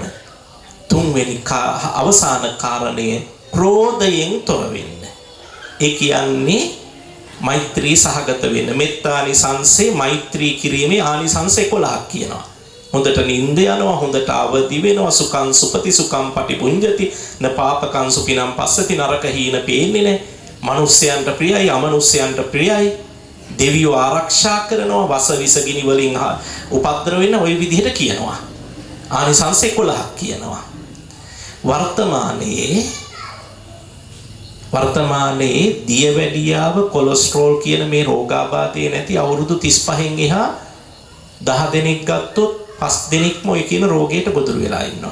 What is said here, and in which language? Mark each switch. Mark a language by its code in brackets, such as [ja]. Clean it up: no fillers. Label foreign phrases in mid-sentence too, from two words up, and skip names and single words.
[si] තුන්වෙනි අවසාන කාරණය ක්‍රෝධයෙන් තොර වෙන්න. ඒ කියන්නේ මෛත්‍රී සහගත වෙන්න. මෙත්තානිසංසේ මෛත්‍රී කිරීමේ ආනිසංස 11ක් කියනවා. හොඳට නිින්ද යනවා, හොඳට අවදි වෙනවා, [pi] සුඛං සුපති සුඛං පටිපුඤ්ජති න පාපකං සුපිනම් පස්සති [si] නරක හීන පේන්නේ නැහැ. මනුස්සයන්ට ප්‍රියයි, අමනුස්සයන්ට ප්‍රියයි. දෙවියෝ ආරක්ෂා කරනවා, වස විස ගිනි වලින් උපද්දර වෙන්න ওই විදිහට කියනවා. ආනිසංස 11ක් කියනවා. වර්තමානයේ දියවැඩියාව, කොලෙස්ටරෝල් කියන මේ රෝගාබාධය නැති අවුරුදු 35න් එහා 10 දෙනෙක් ගත්තොත් 5 දෙනෙක්ම ඔය කියන රෝගයට ගොදුරු වෙලා ඉන්නවා.